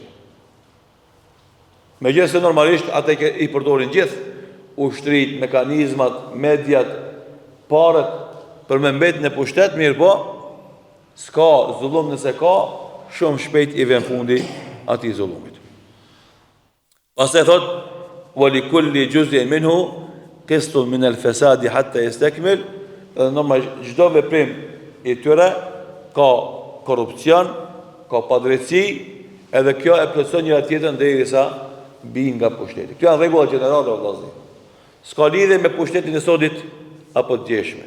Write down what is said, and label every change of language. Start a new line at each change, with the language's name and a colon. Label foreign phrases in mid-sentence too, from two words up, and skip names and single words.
Albanian: Megjithëse normalisht ata i përdorin gjithë ushtrit, mekanizmat, mediat, parët për me mbet në pushtet, mirë po, s'ka zullum nëse ka, shumë shpejt i vjen fundi atij zullumit. Pastaj thot,
Arabic: "ولكل جزء منه قسط من الفساد حتى يستكمل."
Albanian: Normalisht çdo veprim i tyre ka korrupsion, ka padrejtësi, edhe kjo e plotson njëra tjetrën derisa bin nga pushteti. Kjo janë rregulla gjenerale vëllazë. S'ka lidhje me pushtetin e sodit apo të djeshmit.